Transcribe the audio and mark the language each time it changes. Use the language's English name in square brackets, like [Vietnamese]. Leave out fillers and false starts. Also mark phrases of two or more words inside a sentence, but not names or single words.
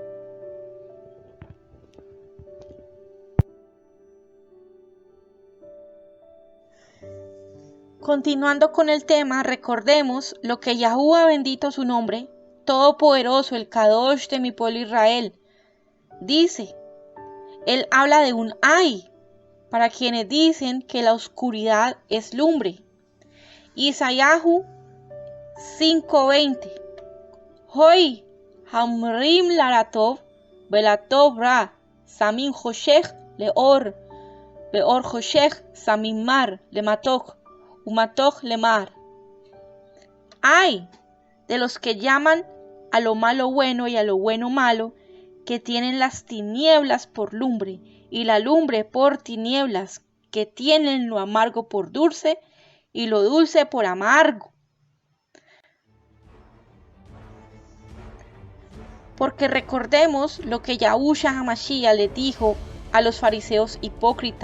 [Spanish] Continuando con el tema, recordemos lo que Yahuwah bendito su nombre, todopoderoso, el Kadosh de mi pueblo Israel, dice. Él habla de un ay para quienes dicen que la oscuridad es lumbre. Isayahu 5:20. [Hebrew] הוי האמרים לרע טוב ולטוב רע שמים חשך לאור ואור חשך שמים מר למתוק ומתוק למר. [Spanish] Ay de los que llaman a lo malo bueno y a lo bueno malo, que tienen las tinieblas por lumbre y la lumbre por tinieblas, que tienen lo amargo por dulce y lo dulce por amargo. Porque recordemos lo que Yahushua HaMashiach le dijo a los fariseos hipócritas.